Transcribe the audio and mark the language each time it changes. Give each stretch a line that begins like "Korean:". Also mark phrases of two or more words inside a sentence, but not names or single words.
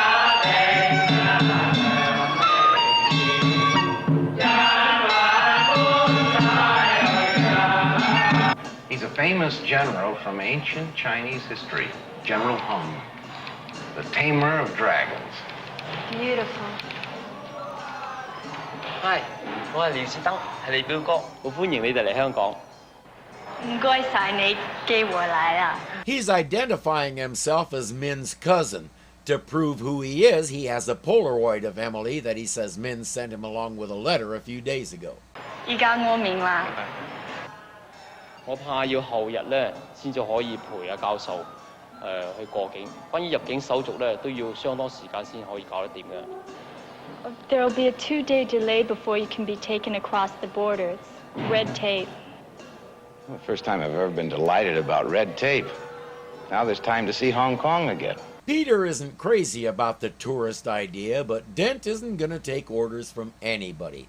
English: He's a famous general from ancient Chinese history, General Hung, the tamer of dragons. Beautiful. Hi，
Cantonese: 我係廖士登，係你表哥，好歡迎你哋嚟香港。唔該晒你，機會嚟啦。
English: He's identifying himself as Min's cousin. To prove who he is, he has a Polaroid of Emily that he says Min sent him along with a letter a few days ago.
Cantonese: 而家我明啦。我怕要後日咧先至可以陪阿教授去過境。關於入境手續咧，都要相當時間先可以搞得掂嘅。
English: There will be a 2-day delay before you can be taken across the border. It's red tape. Well, the first time I've ever been delighted about red tape. Now there's time to see Hong Kong again. Peter isn't crazy about the tourist idea, but Dent isn't going to take orders from anybody.